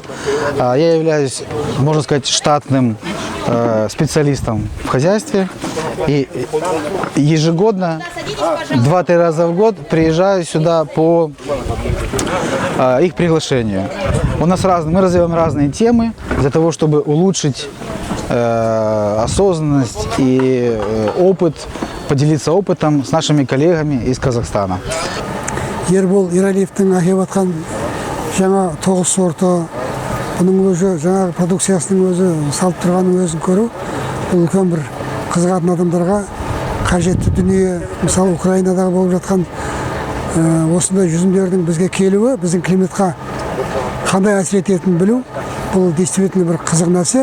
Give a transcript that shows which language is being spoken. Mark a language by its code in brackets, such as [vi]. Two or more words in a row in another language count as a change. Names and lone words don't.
[ru] Я являюсь, можно сказать, штатным специалистом в хозяйстве и ежегодно 2-3 раза в год приезжаю сюда по их приглашению. Мы развиваем разные темы для того, чтобы улучшить осознанность и опыт, поделиться опытом с нашими коллегами из Казахстана. [kk] Ербол Иралиевтің әкеп атқан жаңа 9 сорты, бұның өзі жаңа продукциясының өзі салып тұрғанның өзін көру, бұл үлкен бір қызығатын адамдарға қажетті дүние. Мысалы Украинадағы болып жатқан осындай жүзімдердің бізге келуі, біздің климатқа қандай әсер ететінін білу, бұл действительно бір қызық нәрсе.